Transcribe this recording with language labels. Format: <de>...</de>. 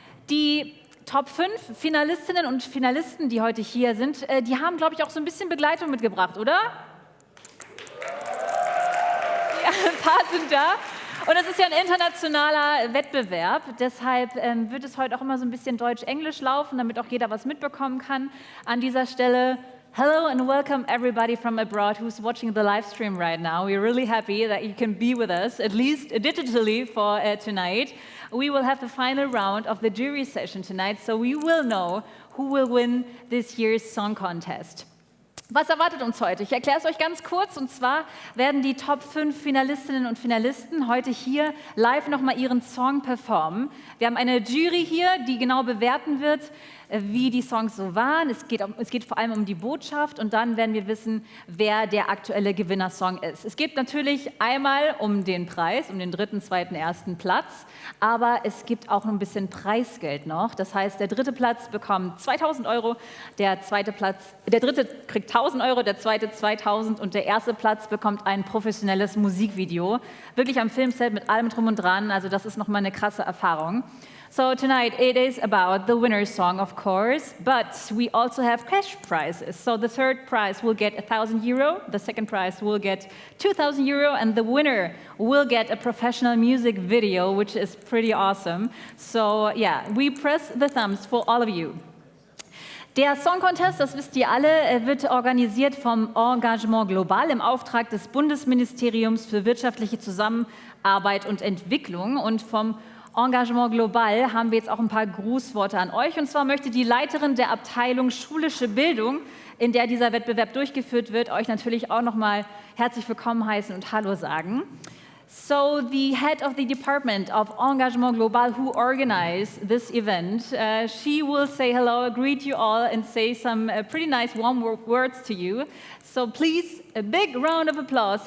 <de>Die Top 5 Finalistinnen und Finalisten, die heute hier sind, die haben, glaube ich, auch so ein bisschen Begleitung mitgebracht, oder? Ja, ein paar sind da. Und es ist ja ein internationaler Wettbewerb. Deshalb wird es heute auch immer so ein bisschen Deutsch-Englisch laufen, damit auch jeder was mitbekommen kann. An dieser Stelle,</de> <en>hello and welcome everybody from abroad who's watching the live stream right now. We're really happy that you can be with us, at least digitally for tonight. We will have the final round of the jury session tonight, so we will know who will win this year's song contest.</en> <de>Was erwartet uns heute? Ich erkläre es euch ganz kurz, und zwar werden die Top 5 Finalistinnen und Finalisten heute hier live nochmal ihren Song performen. Wir haben eine Jury hier, die genau bewerten wird, wie die Songs so waren. Es geht vor allem um die Botschaft und dann werden wir wissen, wer der aktuelle Gewinnersong ist. Es geht natürlich einmal um den Preis, um den 3., 2., 1. Platz, aber es gibt auch ein bisschen Preisgeld noch. Das heißt, der 3. Platz bekommt 2.000 €, der dritte kriegt 1.000 €, der 2. 2.000 und der 1. Platz bekommt ein professionelles Musikvideo. Wirklich am Filmset mit allem drum und dran, also das ist nochmal eine krasse Erfahrung.</de> <en>So tonight it is about the winner's song, of course, but we also have cash prizes. So the third prize will get 1.000 €, the second prize will get 2.000 €, and the winner will get a professional music video, which is pretty awesome. So yeah, we press the thumbs for all of you.</en> <de>Der Song Contest, das wisst ihr alle, wird organisiert vom Engagement Global im Auftrag des Bundesministeriums für wirtschaftliche Zusammenarbeit und Entwicklung. Und vom Engagement Global haben wir jetzt auch ein paar Grußworte an euch. Und zwar möchte die Leiterin der Abteilung Schulische Bildung, in der dieser Wettbewerb durchgeführt wird, euch natürlich auch nochmal herzlich willkommen heißen und Hallo sagen.</de> <en>So the head of the department of Engagement Global who organized this event, she will say hello, greet you all and say some pretty nice warm words to you. So please, a big round of applause.</en>